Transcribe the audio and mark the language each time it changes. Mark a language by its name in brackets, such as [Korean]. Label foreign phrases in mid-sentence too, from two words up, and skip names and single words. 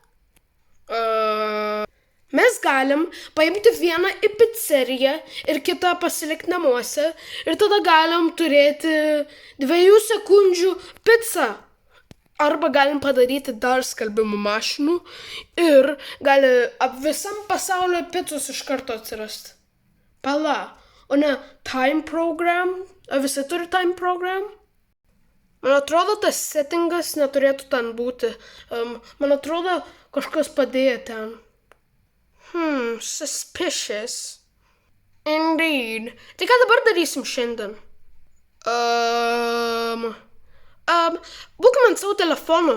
[Lithuanian] Mes galim paimti vieną į pizzeriją ir kitą pasilikti namuose ir tada galim turėti 2 sekundžių pizzą. Arba galim padaryti dar skalbimo mašinų ir gali visam pasaulio pizzos iš karto atsirasti. Pala, o ne [English] time program? [Lithuanian] Ar visi turi [English] time program? [Lithuanian] Man atrodo, tas settingas neturėtų ten būti. Man atrodo, kažkas padėjo ten. [English] Suspicious. Indeed. [Lithuanian] Tai ką dabar darysim šiandien? Būkim ant savo telefonų.